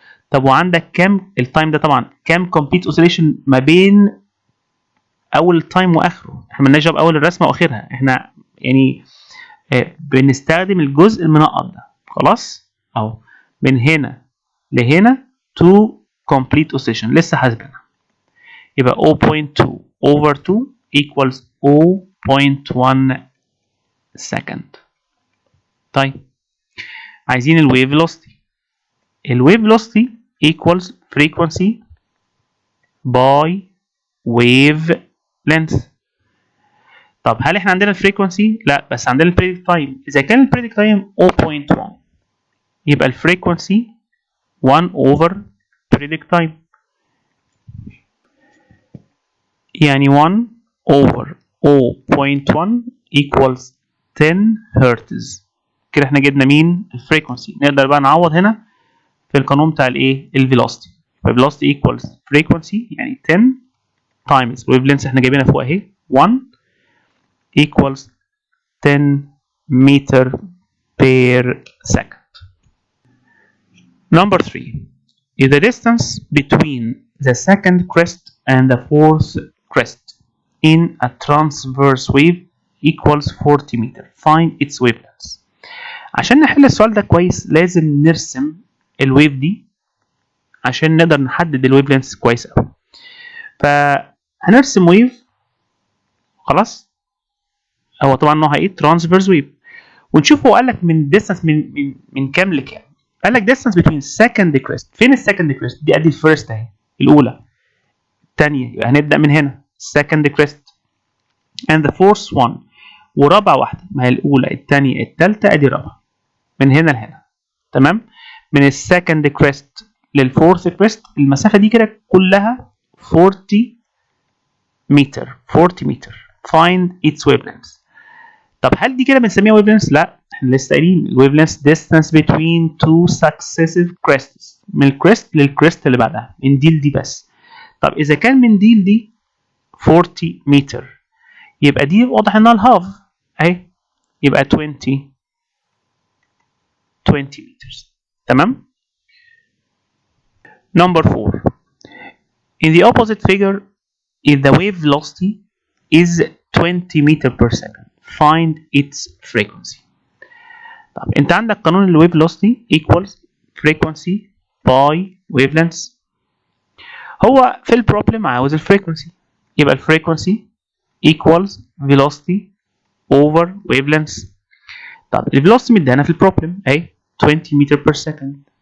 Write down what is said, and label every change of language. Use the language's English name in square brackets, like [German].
[Arabic] طب وعندك كام التايم ده؟ طبعا كام complete oscillation ما بين اول التايم واخره؟ احنا مالناش دعوه باول الرسمه واخرها، احنا يعني بنستخدم الجزء المنقط ده. خلاص اهو من هنا لهنا 2 complete oscillation لسه حاسبينها. [English] يبقى 0.2 over 2 equals 0.1 second. [Arabic] طيب عايزين الويف velocity. [English] الويف velocity equals frequency by wave length. [Arabic] طب هل احنا عندنا الفريكونسي؟ لا، بس عندنا البريدكت تايم. اذا كان البريدكت تايم 0.1 يبقى الفريكونسي 1 over predict time، يعني [English] 1 over 0.1 equals 10 [Arabic] هرتز. كده احنا جبنا مين؟ الفريكونسي. نقدر بقى نعوض هنا في القانون بتاع الايه؟ الفيلوسيتي. [English] فالفيلوسيتي equals frequency يعني 10 times wave length [Arabic] احنا جايبينها فوق اهي [English] 1 equals 10 meter per second. Number 3. If the distance between the second crest and the fourth crest in a transverse wave equals 40 meter, find its wavelength. [Arabic] عشان نحل السؤال ده كويس لازم نرسم الويف دي عشان نقدر نحدد الويف لينث كويس قوي. فهنرسم ويف خلاص، هو طبعا نوعها ايه؟ ترانسفيرس ويف. ونشوف هو قال لك من ديستانس من كام لكام. [English] قال لك distance between second crest. [Arabic] فين السكند crest؟ دي ادي الفيرست اهي الاولى. الثانيه يبقى هنبدا من هنا [English] second crest and the fourth one. [Arabic] ورابع واحده ما هي الاولى الثانيه الثالثه ادي رابعه من هنا لهنا. تمام؟ من السكند crest للفورث crest المسافه دي كده كلها 40 متر. [English] 40 متر. find its wavelength. [Arabic] طب هل دي كده بنسميها wavelength؟ لا، احنا لسه قايلين الويف لينث [English] distance between two successive crests. [Arabic] من الكريست للكريست اللي بعدها، من دي لدي بس. طب اذا كان من دي لدي 40 متر، يبقى دي واضح انها الهاف اهي، يبقى 20 meters. تمام. [English] Number 4. In the opposite figure, if the wave velocity is 20 meter per second, find its frequency. [Arabic] طب انت عندك قانون الويف [English] velocity equals frequency by wavelength. [Arabic] هو في البروبلم عاوز الفريكونسي، يبقى الفريكونسي [English] equals velocity over wavelength. [Arabic] طب الفيلوسيتي مدينا في البروبلم اهي 20 متر per second.